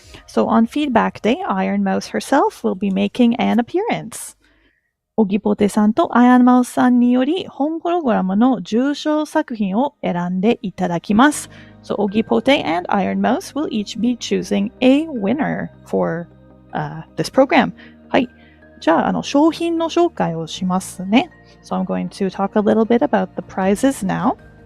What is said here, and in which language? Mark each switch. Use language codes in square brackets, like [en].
[en] So on feedback day, Iron Mouse herself will be making an appearance. [ja] オギポテさんとアイアンマウスさんにより本プログラムの受賞作品を選んでいただきます。 [en] So Ogipote and Iron Mouse will each be choosing a winner for this program. はい。 [ja] じゃあ、商品の紹介をしますね。 [en] So I'm going to talk a little bit about the prizes now.